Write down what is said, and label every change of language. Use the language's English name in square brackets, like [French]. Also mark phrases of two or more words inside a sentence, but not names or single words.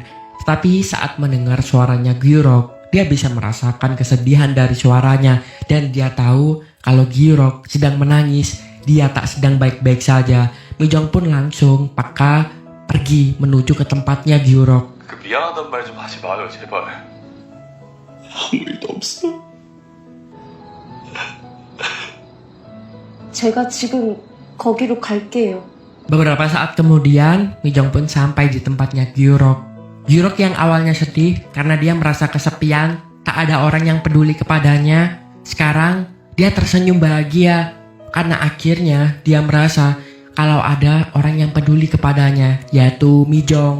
[Indonesian] Tapi saat mendengar suaranya Gyurok, dia bisa merasakan kesedihan dari suaranya dan dia tahu kalau Gyurok sedang menangis. Dia tak sedang baik-baik saja. Mijong pun langsung pergi menuju ke tempatnya Gyurok. [Korean] 미안하단 말 좀 하지 마요, 제발. 아무 일도 없어. 제가 지금 거기로 갈게요. [Indonesian] Beberapa saat kemudian, Mijong pun sampai di tempatnya Gyurok. Gyurok yang awalnya sedih karena dia merasa kesepian, tak ada orang yang peduli kepadanya. Sekarang, dia tersenyum bahagia karena akhirnya dia merasa kalau ada orang yang peduli kepadanya, yaitu Mijong.